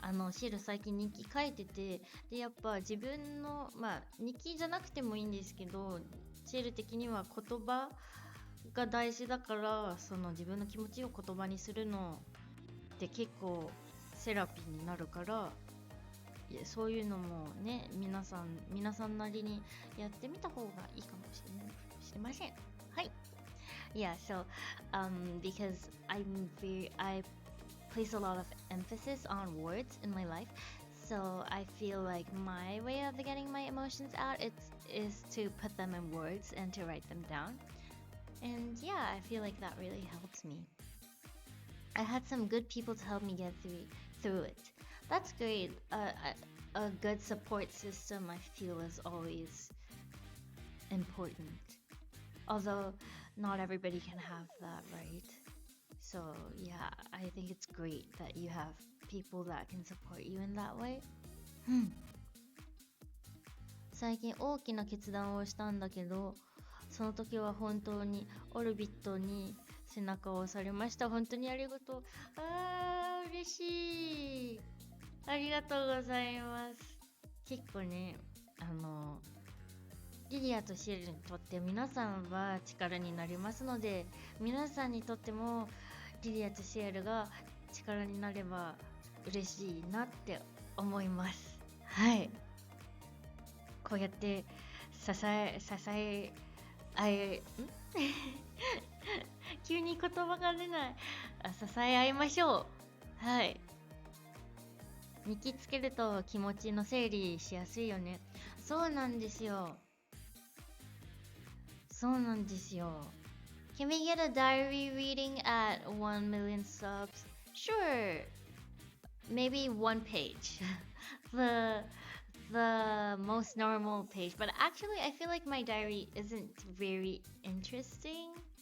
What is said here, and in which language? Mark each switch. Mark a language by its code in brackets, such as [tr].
[ja] シエル最近日記書いてて、でやっぱ自分の日記じゃなくてもいいんですけど、シエル的には言葉が大事だから、その自分の気持ちを言葉にするのって結構セラピーになるから、そういうのもね皆さんなりにやってみた方がいいかもしれません。はい。 [en] Yeah, so because I place a lot of emphasis on words in my life, so I feel like my way of getting my emotions out is to put them in words and to write them down. And yeah, I feel like that really helps me. I had some good people to help me get through it. That's great. A good support system, I feel, is always important. Although not everybody can have that, right? So yeah, I think it's great that you have people that can support you in that way. [ja] 最近大きな決断をしたんだけど、その時は本当にオルビットに背中を押されました。本当にありがとう。嬉しい。ありがとうございます。結構ね、リリアとシエルにとって皆さんは力になりますので、皆さんにとってもリリアとシエルが力になれば嬉しいなって思います。はい。こうやって支え合い急に言葉が出ない。支え合いましょう。はい。日記つけると気持ちの整理しやすいよね。そうなんですよ。 [en] Can we get a diary reading at 1 million subs? Sure. Maybe one page. the most normal page. But actually, I feel like my diary isn't very interesting.